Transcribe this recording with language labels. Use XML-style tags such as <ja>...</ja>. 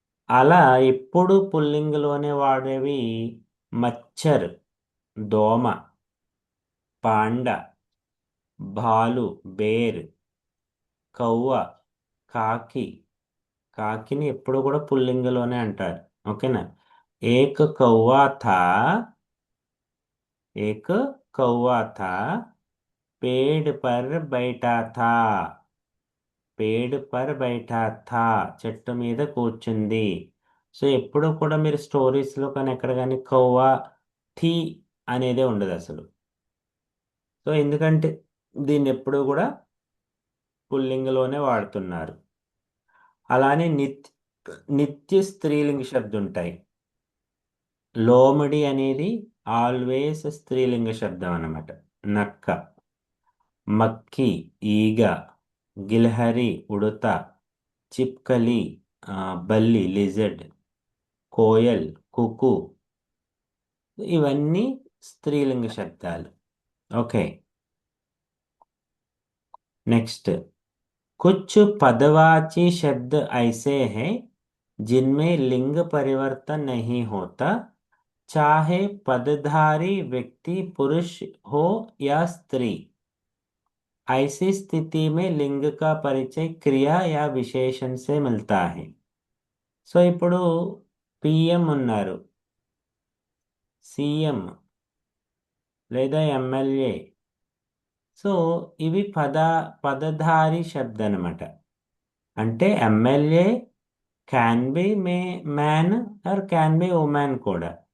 <te>అలా ఎప్పుడు పుల్లింగలోనే వాడేవి మచ్చర్, దోమ, పాండ, భాలు, బేర్, కవ్వ, కాకి. కాకిని ఎప్పుడు కూడా పుల్లింగలోనే అంటారు. ఓకేనా?</te> <hi>ఏక కౌవా థా, एक कौवा था, पेड़ पर बैठा था. పేడ్ పర్ బైఠా థా,</hi> <te>చెట్టు మీద కూర్చుంది. సో ఎప్పుడు కూడా మీరు స్టోరీస్లో కానీ ఎక్కడ కానీ కౌవా థీ అనేదే ఉండదు అసలు. సో ఎందుకంటే దీన్ని ఎప్పుడు కూడా పుల్లింగలోనే వాడుతున్నారు. అలానే నిత్య స్త్రీలింగ శబ్దం ఉంటాయి. లోమడి అనేది ఆల్వేస్ స్త్రీలింగ శబ్దం అన్నమాట. నక్క, మక్కి ఈగ, గిల్హరి ఉడత, చిప్కలి బల్లి లిజర్డ్, కోయల్ కుకు, ఇవన్నీ స్త్రీలింగ శబ్దాలు. Okay, next.</te> <hi>कुछ पदवाची शब्द ऐसे हैं जिनमें लिंग परिवर्तन नहीं होता, चाहे पदधारी व्यक्ति पुरुष हो या स्त्री. ऐसी स्थिति में लिंग का परिचय क्रिया या विशेषण से मिलता है.</hi> <te>సో ఇప్పుడు పిఎం ఉన్నారు, సీఎం లేదా ఎమ్మెల్యే. సో ఇవి పదధారి శబ్ద అనమాట. అంటే</te> <en>MLA can be man or can be women</en> <te>కూడా.</te>